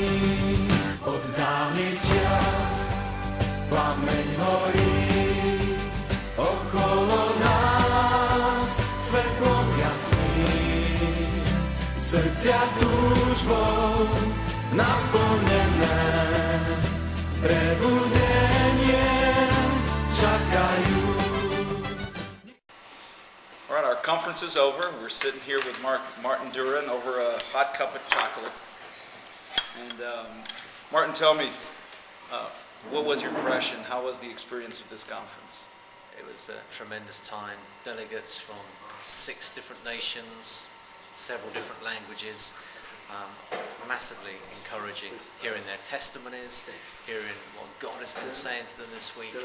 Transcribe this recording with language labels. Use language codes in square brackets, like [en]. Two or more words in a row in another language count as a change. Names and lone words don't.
[sk] Od dávnych čias plameň horí, okolo nás svetlom jasným, v srdciach túžbou naplnené, prebudenie čakajú. [en] All right, our conference is over. We're sitting here with Martin Duran over a hot cup of chocolate. And Martin, tell me, what was your impression? How was the experience of this conference? It was a tremendous time. Delegates from 6 different nations, several different languages, massively encouraging, hearing their testimonies, hearing what God has been saying to them this week.